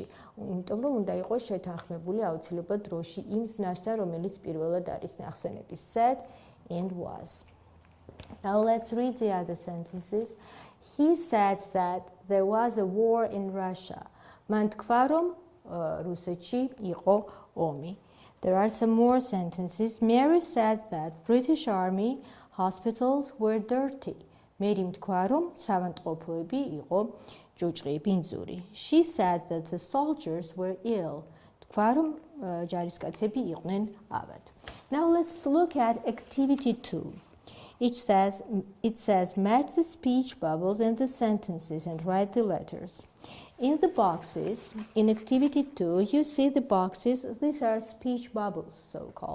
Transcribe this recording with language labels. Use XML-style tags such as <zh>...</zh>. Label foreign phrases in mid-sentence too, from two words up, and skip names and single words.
<ka>იმიტომ რომ უნდა იყოს შეთანხმებული აუცილებლად დროში იმ ზნასთან, რომელიც პირველად არის ნახსენების</ka> <en>said and was. Now let's read the other sentences. He said that there was a war in Russia.</en> <ka>მან თქვა, რომ რუსეთში იყო ომი.</ka> <en>There are some more sentences. Mary said that British Army hospitals were dirty.</en> <ka>მერიმ თქვა, რომ საავადმყოფოები იყო ჭუჭყი, ბინძური.</ka> <en>She said that the soldiers were ill.</en> <ka>თქვა, რომ ჯარისკაცები იყვნენ ავად.</ka> <en>Now let's look at activity 2. It says match the speech bubbles and the sentences and write the letters. In the boxes, in activity 2, you see the boxes. These are speech bubbles, so-called.</en>